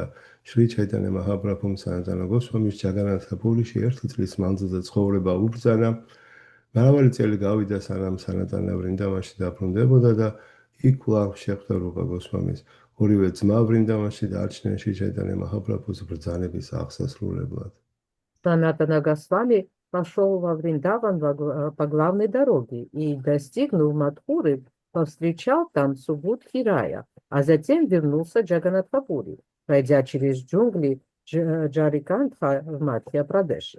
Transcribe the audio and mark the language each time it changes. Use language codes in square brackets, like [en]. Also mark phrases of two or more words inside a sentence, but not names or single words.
[ka] შრი ჩაიტანე მაჰაპრაბჰუმ სანატანა გოსვამის ჯაგანათა პურიში ერთი წლის მანძილზე ცხოვრება უბრძანა. მრავალი წელი გავიდა, სანამ სანატანა ვრინდავანში დაბრუნდებოდა და იქ კვლავ შეხვდა რუპა გოსვამის. ორივე ძმა ვრინდავანში დარჩნენ შრი ჩაიტანე маҳапрабхуს ბრძანების აღსასრულებლად. [ru] Санатана Госвами пошел во Вриндаван по главной дороге и, достигнув Мадхуры, повстречал там Субудхи Рая, а затем вернулся Джаганатхапури, пройдя через джунгли Джарикантха в Мадхья-Прадеше.